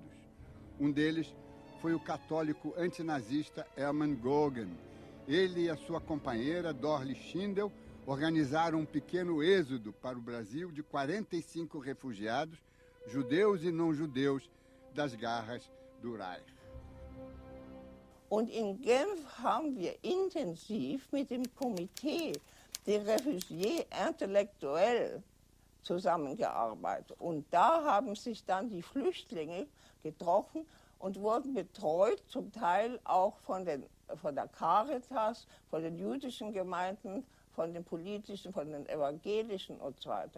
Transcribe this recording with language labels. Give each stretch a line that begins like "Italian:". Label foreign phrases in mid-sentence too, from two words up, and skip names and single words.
Portuguese: Um deles foi o católico antinazista Hermann Goering. Ele e a sua companheira, Dorli Schindel, organizaram um pequeno êxodo para o Brasil de 45 refugiados, judeus e não-judeus, das garras do Reich.
German: Und in Genf haben wir intensiv mit dem Komitee der Réfugiés intellektuell zusammengearbeitet. Und da haben sich dann die Flüchtlinge getroffen und wurden betreut, zum Teil auch von der Caritas, von den jüdischen Gemeinden, von den politischen, von den evangelischen und so weiter.